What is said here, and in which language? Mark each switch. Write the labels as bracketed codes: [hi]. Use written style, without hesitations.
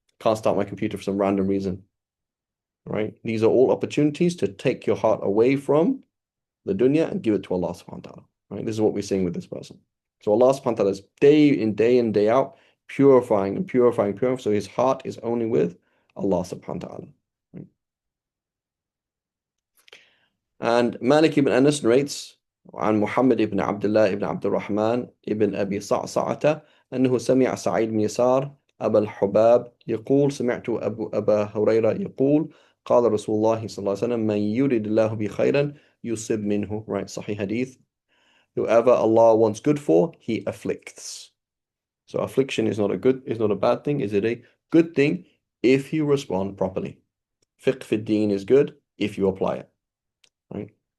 [en] Can't start my computer for some random reason. Right? These are all opportunities to take your heart away from the dunya and give it to Allah subhanahu wa ta'ala. Right? This is what we're seeing with this person. So Allah subhanahu wa ta'ala is day in, day in, day out, purifying and purifying, purifying. So his heart is only with Allah subhanahu wa ta'ala. Right? And Malik ibn Anas narrates [ar] عن محمد بن عبد الله بن عبد الرحمن ابن أبي صعصعة أنه سمع سعيد بن يسار أبا الحباب يقول سمعت أبا هريرة يقول قال رسول الله صلى الله عليه وسلم من يريد الله به خيرا يصب منه. [en] Right, Sahih Hadith. Whoever Allah wants good for, He afflicts. So affliction is not a bad thing. Is it a good thing if you respond properly? Fiqh fi deen is good if you apply it. Right?